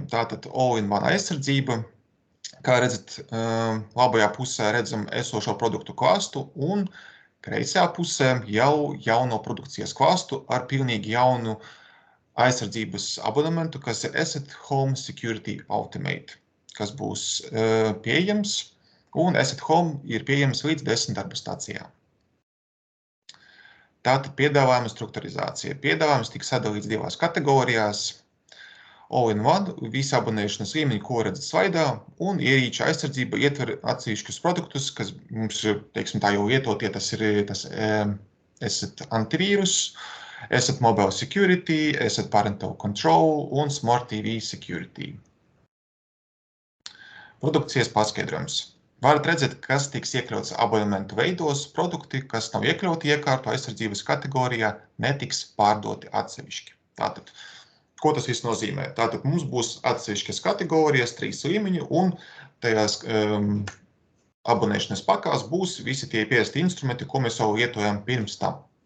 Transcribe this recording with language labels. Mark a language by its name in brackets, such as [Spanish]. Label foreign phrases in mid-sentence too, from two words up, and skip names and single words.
[Latvian] Tātad All-in-One aizsardzība, kā redzat, labajā pusē redzam esošo produktu klāstu un Kreisajā pusē jau jauno produkcijas klāstu ar pilnīgi jaunu aizsardzības abonementu, kas ir Asset Home Security Ultimate, kas būs pieejams, un Asset Home ir pieejams līdz 10 darba stācijām. Tātad piedāvājuma strukturizācija. Piedāvājums tiks sadalīts divās kategorijās. All-in-one, visi abonēšanas līmeņi, ko redzat slaidā, un ierīču aizsardzība ietver atsevišķus produktus, kas mums, teiksim, tā jau lietotie, tas ir Asset Antivīrus, Asset Mobile Security, Asset Parental Control un Smart TV Security. Produkcijas paskaidrojums. Varat redzēt, kas tiks iekļauts abonementu veidos, produkti, kas nav iekļauti iekārtu aizsardzības kategorijā, netiks pārdoti atsevišķi. Tātad, ko tas viss nozīmē? Tātad mums būs atsevišķas kategorijas, 3 līmeņi, un tajās abonēšanas pakās būs visi tie piesti instrumenti, ko mēs jau lietojam pirms tam.